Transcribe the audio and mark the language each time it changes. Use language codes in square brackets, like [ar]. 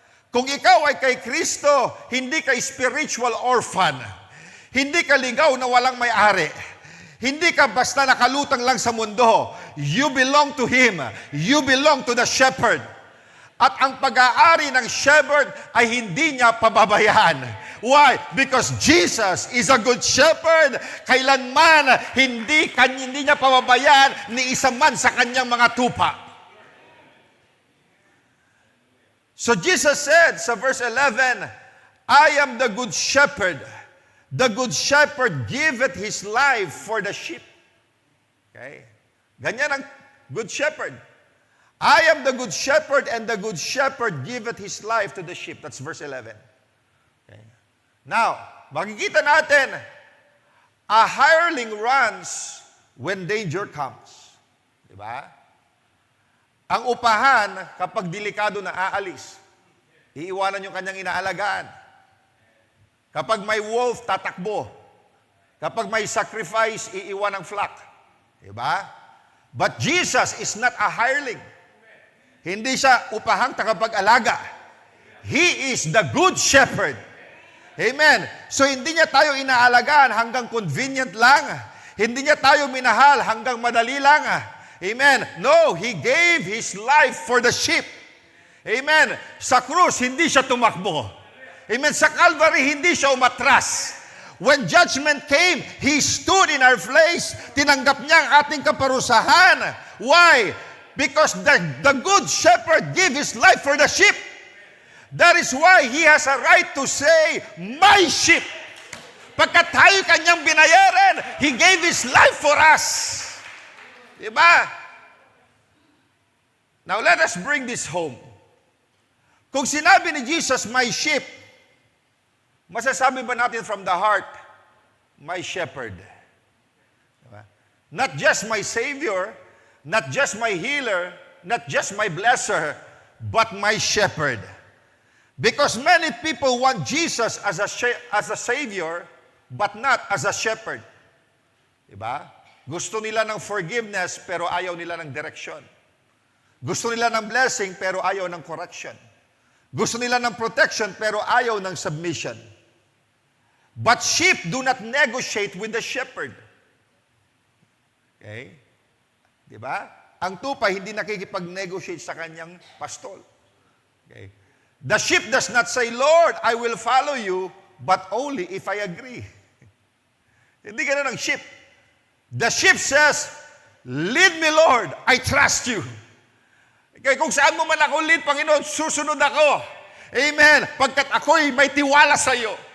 [tl] Kung ikaw ay kay Kristo, hindi ka spiritual orphan. Hindi ka ligaw na walang may-ari. Hindi ka basta nakalutang lang sa mundo. [en] You belong to Him. You belong to the shepherd. [tl] At ang pag-aari ng shepherd ay hindi niya pababayaan. [en] Why? Because Jesus is a good shepherd. [tl] Kailanman hindi niya pababayaan ni isa man sa kanyang mga tupa. [en] So Jesus said sa verse 11, I am the good shepherd. The good shepherd giveth his life for the sheep. Okay? [tl] Ganyan ang [en] good shepherd. I am the good shepherd, and the good shepherd giveth his life to the sheep. That's verse 11. Okay. Now, [tl] makikita natin, [en] a hireling runs when danger comes. Diba? [tl] Ang upahan, kapag delikado na aalis, iiwanan yung kanyang inaalagaan. Kapag may wolf, tatakbo. Kapag may sacrifice, iiwan ang flock. Diba? [en] But Jesus is not a hireling. [tl] Hindi siya upahang tagapag-alaga. [en] He is the good shepherd. Amen. So [tl] hindi niya tayo inaalagaan hanggang convenient lang. Hindi niya tayo minahal hanggang madali lang. Amen. [en] No, He gave His life for the sheep. Amen. [tl] Sa krus, hindi siya tumakbo. Amen. Sa Calvary, hindi siya umatras. [en] When judgment came, He stood in our place. [tl] Tinanggap niya ang ating kaparusahan. [en] Why? Because the good shepherd gave His life for the sheep. That is why He has a right to say, my sheep. [tl] Pagkat tayo kanyang binayaran, [en] He gave His life for us. Diba? Now let us bring this home. [tl] Kung sinabi ni Jesus, [en] my sheep, [tl] masasabi ba natin [en] from the heart, my shepherd? Diba? Not just my Savior, not just my healer, not just my blesser, but my shepherd. Because many people want Jesus as a Savior, but not as a shepherd. [tl] Diba? Gusto nila ng forgiveness, pero ayaw nila ng direction. Gusto nila ng blessing, pero ayaw ng correction. Gusto nila ng protection, pero ayaw ng submission. [en] But sheep do not negotiate with the shepherd. Okay? Diba? [tl] Ang tupa hindi nakikipag-negotiate sa kanyang pastol. Okay? [en] The sheep does not say, Lord, I will follow you, but only if I agree. [tl] Hindi ganun ang sheep. [en] The sheep says, lead me, Lord, I trust you. [tl] Okay, kung saan mo man ako lead, Panginoon, susunod ako. Amen. Pagkat ako'y may tiwala sa iyo.